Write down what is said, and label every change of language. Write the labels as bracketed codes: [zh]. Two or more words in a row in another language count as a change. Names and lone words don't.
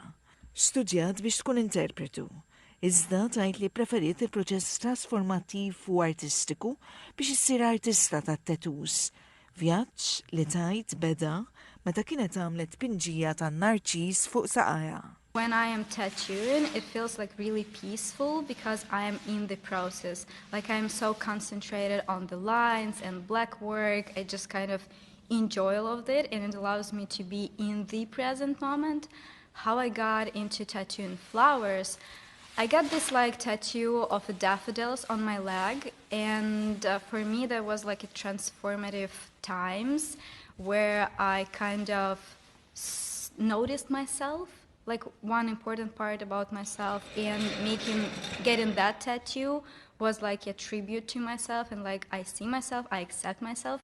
[mt] Studjat biex tkun interpretu. Iżda tgħid li preferiet il-proċess trasformattiv u artistiku biex issir artista tat-tattoos. Vjaġġ li tgħid beda meta kienet għamlet pinġija tan-narċis fuq saqajja. [en] When I am tattooing, it feels like really peaceful because I am in the process. Like I'm so concentrated on the lines and black work. I just kind of enjoy all of it, and it allows me to be in the present moment. How I got into tattooing flowers, I got this like tattoo of daffodils on my leg, and for me that was like a transformative times where I kind of noticed myself, like one important part about myself, and getting that tattoo was like a tribute to myself, and like I see myself, I accept myself.